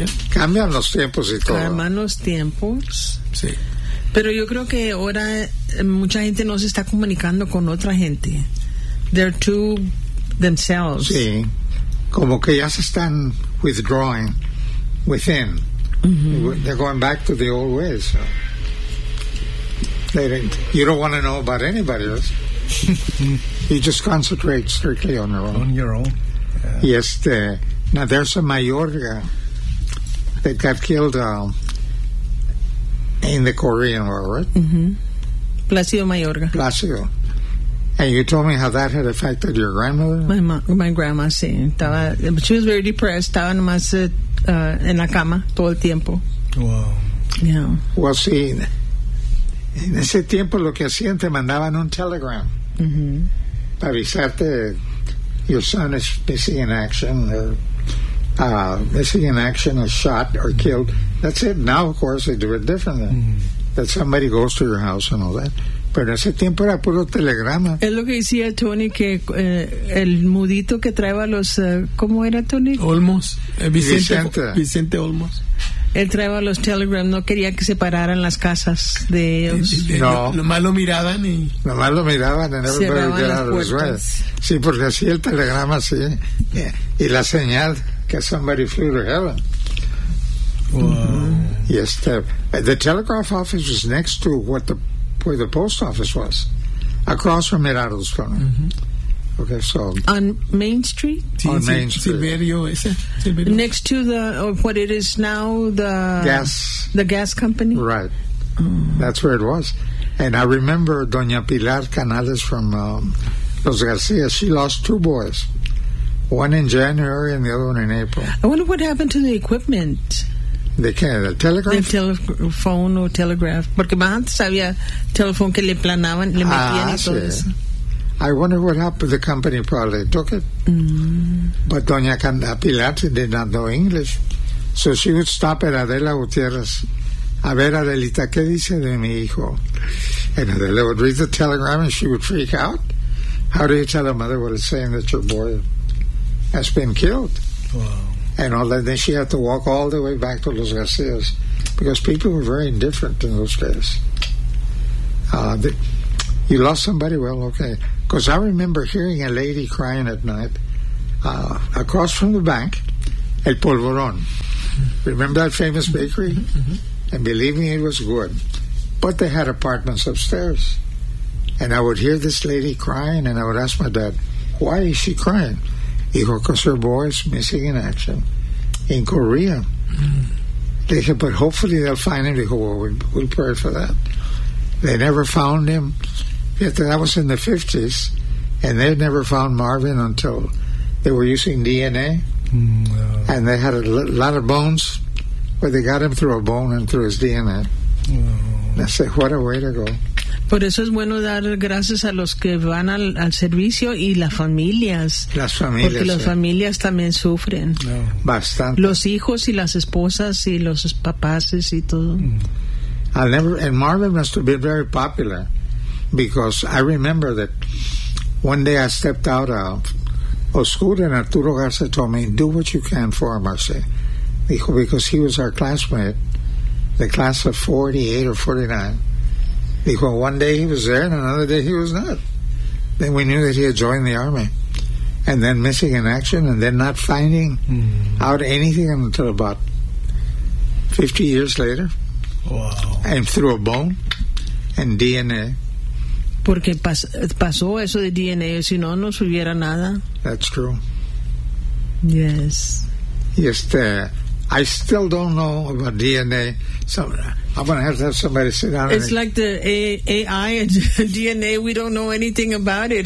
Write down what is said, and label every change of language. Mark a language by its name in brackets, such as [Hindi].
[Spanish] Cambian los tiempos y todo. Cambian los tiempos. Sí. Pero yo creo que ahora mucha gente no se está comunicando con otra gente. [English] They're to themselves. [Spanish] Sí. Como que ya se están [English] withdrawing within. Uh-huh. They're going back to the old ways. So. You don't want to know about anybody else. You just concentrate strictly on your own. On your own. Yeah. Yes. Now, there's a Mayorga that got killed in the Korean War, right? Mm-hmm. Placido Mayorga. Placido. And you told me how that had affected your grandmother? My grandma, sí. She was very depressed. [Spanish] Estaba nomás en la cama todo el tiempo. [English] Wow. Yeah. Well, sí. [Spanish] En ese tiempo lo que hacían, te mandaban un telegram. Mm-hmm. Para avisarte, [English] your son is missing in action, or missing in action, is shot or killed. That's it. Now, of course, they do it differently. Mm-hmm. That somebody goes to your house and all that. [Spanish] Pero en ese tiempo era puro telegrama. Es lo que decía Tony, que el mudito que traía los... ¿cómo era, Tony? Olmos. Vicente Olmos. Él traía los telegrams, no quería que se pararan las casas de ellos. No. Nomás lo miraban [English] and everybody would get out of his way. [Spanish] Sí, porque así el telegrama, sí. Y la señal que [English] somebody flew to heaven. [Spanish] Wow. Y este, [English] the telegraph office was next to where the post office was. Across from Mirados Corner. Okay, so on Main Street? Silverio, ese. Next to the what it is now, the gas company? Right. That's where it was. And I remember Doña Pilar Canales from Los Garcia. She lost two boys. One in January and the other one in April. I wonder what happened to the equipment. The telephone or telegraph. [Spanish] Porque más antes había telephone que le planaban, le metían y todo eso. [English] I wonder what happened. The company probably took it. Mm. But Doña Pilar did not know English. So she would stop at Adela Gutierrez. [Spanish] A ver, Adelita, ¿qué dice de mi hijo? [English] And Adela would read the telegram and she would freak out. How do you tell a mother what it's saying that your boy has been killed? Wow. And all that. Then she had to walk all the way back to Los Garcias. because people were very indifferent in those days. You lost somebody? Well, okay. Because I remember hearing a lady crying at night across from the bank, El Polvorón. Remember that famous bakery? And believe me, it was good. But they had apartments upstairs. And I would hear this lady crying, and I would ask my dad, why is she crying? Hijo, because her boy is missing in action in Korea. They said, but hopefully they'll find him. He said, well, we'll pray for that. They never found him. Yet that was in the 50s, and they never found Marvin until they were using DNA. And they had a lot of bones, but they got him through a bone and through his DNA. I said, what a way to go. [Spanish] Por eso es bueno dar gracias a los que van al servicio y las familias. Las familias. Porque las familias también sufren. Bastante. Los hijos y las esposas y los papás y todo. [English] And Marvin must have been very popular because I remember that one day I stepped out of school and Arturo Garza told me, do what you can for Marce. Because he was our classmate, the class of 48 or 49. Because one day he was there and another day he was not. Then we knew that he had joined the army. And then missing in action and then not finding out anything until about 50 years later. Wow. And through a bone and DNA. [Spanish] Porque pasó eso de DNA, si no, no subiera nada. [English] That's true. Yes. Yes, I still don't know about DNA. So I'm going to have somebody sit down. It's like the AI and DNA. We don't know anything about it.